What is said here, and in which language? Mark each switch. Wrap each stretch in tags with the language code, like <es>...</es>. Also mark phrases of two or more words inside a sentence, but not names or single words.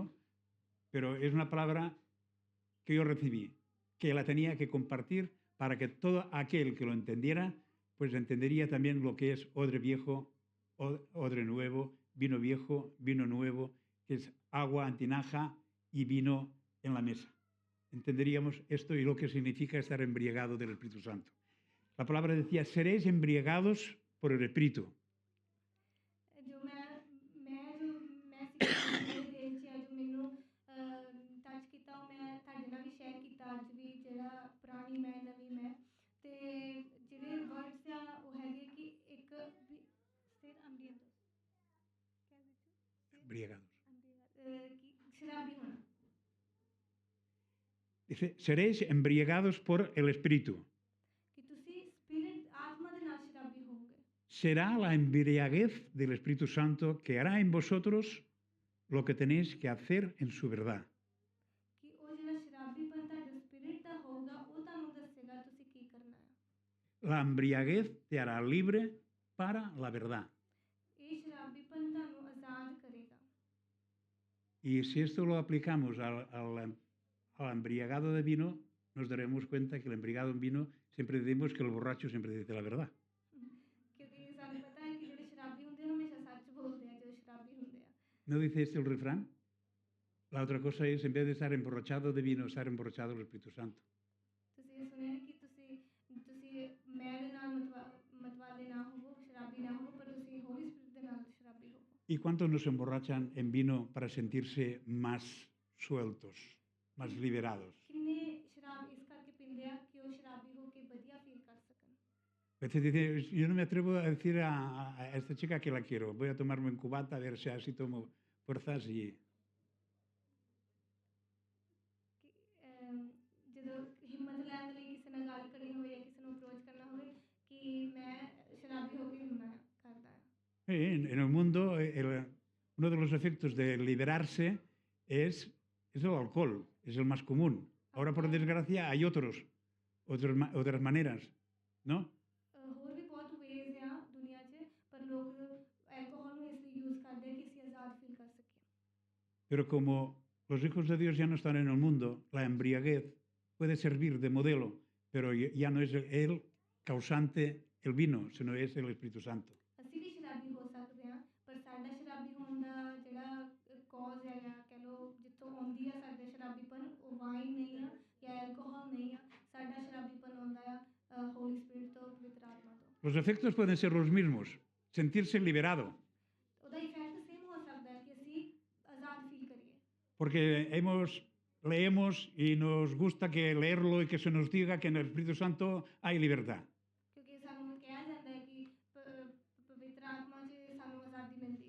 <es>Pero es una palabra que yo recibí, que la tenía que compartir para que todo aquel que lo entendiera, pues entendería también lo que es odre viejo, odre nuevo, vino viejo, vino nuevo, que es agua, antinaja y vino en la mesa. Entenderíamos esto y lo que significa estar embriagado del Espíritu Santo. La palabra decía, seréis embriagados por el Espíritu.</es> <pa>ਜੋ ਮੈਂ ਸਿੱਖਿਆ ਮੇਰੇ ਦੇਸ਼ 'ਚ ਆ ਜੋ ਮੈਨੂੰ ਟੱਚ ਕੀਤਾ ਉਹ ਮੈਂ ਤੁਹਾਡੇ ਨਾਲ ਵੀ ਸ਼ੇਅਰ ਕੀਤਾ ਅੱਜ ਵੀ ਜਿਹੜਾ ਪੁਰਾਣੀ ਮੈਂ ਨਵੀਂ ਮੈਂ ਤੇ ਜਿਹੜੇ ਵਰਡਸ ਆ ਉਹ ਹੈਗੇ ਕਿ ਇੱਕ ਸਟੇਟ ਅੰਬੀਐਂਟਸ ਕਿਆ ਵਿੱਚ</pa> <es>Embriagados.</es> <pa>ਕਿ ਸ਼ਰਾਬੀ ਹੋਣਾ</pa> <es>Dice, seréis embriagados por el Espíritu.</es> <pa>ਕਿ ਤੁਸੀਂ ਸਪਿਰਿਟ ਆਤਮਾ ਦੇ ਨਾਲ ਸ਼ਰਾਬੀ ਹੋਵੋਗੇ</pa> <es>Será la embriaguez del Espíritu Santo que hará en vosotros lo que tenéis que hacer en su verdad.</es> <pa>ਕਿ ਉਹ ਜਿਹੜਾ ਸ਼ਰਾਬੀਪਨ ਤੁਹਾਡੇ ਸਪਿਰਿਟ ਦਾ ਹੋਊਗਾ ਉਹ ਤੁਹਾਨੂੰ ਦੱਸੇਗਾ ਤੁਸੀਂ ਕੀ ਕਰਨਾ ਹੈ</pa> <es>La embriaguez te hará libre para la verdad.</es> <pa>ਇਹ ਸ਼ਰਾਬੀਪਨ ਤੁਹਾਨੂੰ ਆਜ਼ਾਦ ਕਰੇਗਾ</pa> <es>Y si esto lo aplicamos al embriagado de vino, nos daremos cuenta que el embriagado en vino siempre decimos que el borracho siempre dice la verdad.</es> <pa>ਕਿਉਂਕਿ ਸਾਨੂੰ ਪਤਾ ਹੈ ਕਿ ਜਿਹੜੇ ਸ਼ਰਾਬੀ ਹੁੰਦੇ ਆ ਹਮੇਸ਼ਾ ਸੱਚ ਬੋਲਦੇ ਆ ਜੋ ਸ਼ਰਾਬੀ ਹੁੰਦੇ ਆ</pa> <es>¿No dice este el refrán? La otra cosa es, en vez de estar emborrachado de vino, estar emborrachado del Espíritu Santo.</es> <pa>ਤੁਸੀਂ ਇਹ ਸੁਣਿਆ ਨੀ ਕਿ ਤੁਸੀਂ ਮੈਂ ਦੇ ਨਾਲ ਮਤਵਾਲੇ ਨਾ ਹੋਵੋ ਸ਼ਰਾਬੀ ਨਾ ਹੋਵੋ ਪਰ ਤੁਸੀਂ</pa> <en>holy spirit</en> <pa>ਦੇ ਨਾਲ ਸ਼ਰਾਬੀ ਹੋਵੋ</pa> <es>¿Y cuántos nos emborrachan en vino para sentirse más sueltos, más liberados?</es> <pa>ਕਿੰਨੇ ਸ਼ਰਾਬ ਇਸ ਕਰਕੇ ਪੀਂਦੇ ਆ ਕਿ ਉਹ ਸ਼ਰਾਬੀ ਹੋ ਕੇ ਵਧੀਆ ਫੀਲ ਕਰ ਸਕਣ</pa> <es>A veces dice, yo no me atrevo a decir a esta chica que la quiero, voy a tomarme un cubata a ver si así tomo fuerzas y...</es> <pa>ਕਿ ਜਦੋਂ ਹਿੰਮਤ ਲੈਣ ਲਈ ਕਿਸੇ ਨਾਲ ਗੱਲ ਕਰਨੀ ਹੋਵੇ ਜਾਂ ਕਿਸੇ ਨੂੰ ਅਪਰੋਚ ਕਰਨਾ ਹੋਵੇ ਕਿ ਮੈਂ ਸ਼ਰਾਬੀ ਹੋ ਕੇ ਹਿੰਮਤ ਕਰਦਾ ਹਾਂ</pa> <es>En el mundo, uno de los efectos de liberarse es el alcohol, es el más común. Ahora, por desgracia, hay otras maneras, ¿no?</es> <pa>ਹੋਰ ਵੀ ਬਹੁਤ ਵੇਜ਼ ਆ ਦੁਨੀਆ 'ਚ ਪਰ ਲੋਕ ਐਲਕੋਹਲ ਨੂੰ ਇਸ ਲਈ ਯੂਜ਼ ਕਰਦੇ ਕਿ ਅਸੀਂ ਆਜ਼ਾਦ ਫੀਲ ਕਰ ਸਕੀਏ</pa> <es>Pero como los hijos de Dios ya no están en el mundo, la embriaguez puede servir de modelo, pero ya no es el causante el vino, sino es el Espíritu Santo.</es> <pa>ਅਸੀਂ ਵੀ ਸ਼ਰਾਬੀ ਹੋ ਸਕਦੇ ਹਾਂ ਪਰ ਸਾਡਾ ਸ਼ਰਾਬੀ ਦਾ ਜਿਹੜਾ ਕੌਜ਼ ਹੈ ਜਾਂ ਕਹਿ ਲਓ ਜਿੱਥੋਂ ਆਉਂਦੀ ਆ ਸਾਡੇ ਸ਼ਰਾਬੀਪਨ, ਉਹ ਵਾਈਨ ਨਹੀਂ ਆ ਜਾਂ ਐਲਕੋਹਲ ਨਹੀਂ ਆ। ਸਾਡਾ ਸ਼ਰਾਬੀਪਨ ਆਉਂਦਾ ਆ</pa> <en>holy spirit</en> <pa>ਤੋਂ, ਪਵਿੱਤਰ ਆਤਮਾ ਤੋਂ।</pa> <es>Los efectos pueden ser los mismos, sentirse liberado,</es> <pa>ਉਹਦਾ</pa> <en>effect same</en> <pa>ਹੋ ਸਕਦਾ ਹੈ ਕਿ ਅਸੀਂ ਆਜ਼ਾਦ ਫੀਲ ਕਰੀਏ,</pa> <es>porque leemos y nos gusta que leerlo y que se nos diga que en el Espíritu Santo hay libertad.</es> <pa>ਕਿਉਂਕਿ ਸਾਨੂੰ ਕਿਹਾ ਜਾਂਦਾ ਹੈ ਕਿ ਪਵਿੱਤਰ ਆਤਮਾ 'ਚ ਸਾਨੂੰ ਆਜ਼ਾਦੀ ਮਿਲਦੀ ਆ।</pa>